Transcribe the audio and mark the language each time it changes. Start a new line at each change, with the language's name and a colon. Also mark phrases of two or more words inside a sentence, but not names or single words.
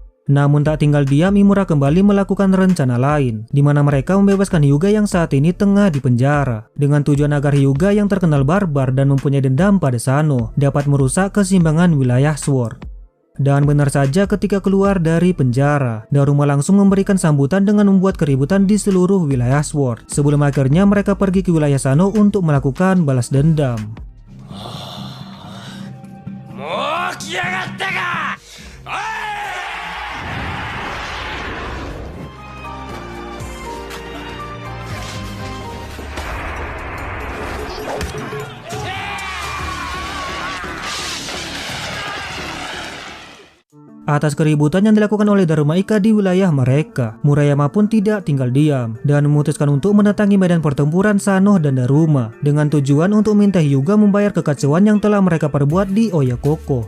Indonesian: Namun tak tinggal diam, Imura kembali melakukan rencana lain, di mana mereka membebaskan Hyuga yang saat ini tengah di penjara, dengan tujuan agar Hyuga yang terkenal barbar dan mempunyai dendam pada Sano dapat merusak keseimbangan wilayah Sword. Dan benar saja, ketika keluar dari penjara, Daruma langsung memberikan sambutan dengan membuat keributan di seluruh wilayah Sword, sebelum akhirnya mereka pergi ke wilayah Sano untuk melakukan balas dendam.
Japanese: きやがったか。おい。
Indonesian: Atas keributan yang dilakukan oleh Daruma Ika di wilayah mereka, Murayama pun tidak tinggal diam dan memutuskan untuk mendatangi medan pertempuran Sanoh dan Daruma dengan tujuan untuk minta Hyuga membayar kekacauan yang telah mereka perbuat di Oyakoko.